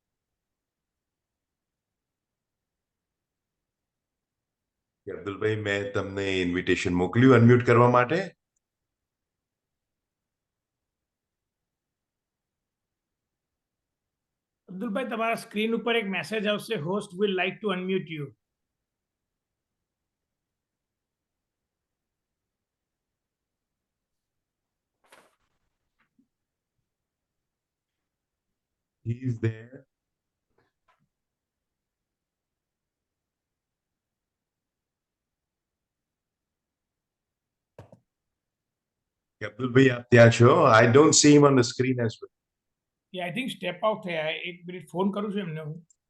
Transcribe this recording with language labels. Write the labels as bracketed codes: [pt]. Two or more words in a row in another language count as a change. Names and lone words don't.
[gu] અબ્દુલભાઈ, મેં તમને ઇન્વિટેશન મોકલ્યું અનમ્યુટ કરવા માટે. અબ્દુલભાઈ, તમારા સ્ક્રીન ઉપર એક મેસેજ આવશે, [en] host will like to unmute you. He is there. [gu] અબ્દુલભાઈ, આપ ત્યાં છો? [en] I don't see him on the screen as well. I think step out [gu] થયા. એક મિનિટ ફોન કરું છું એમને હું.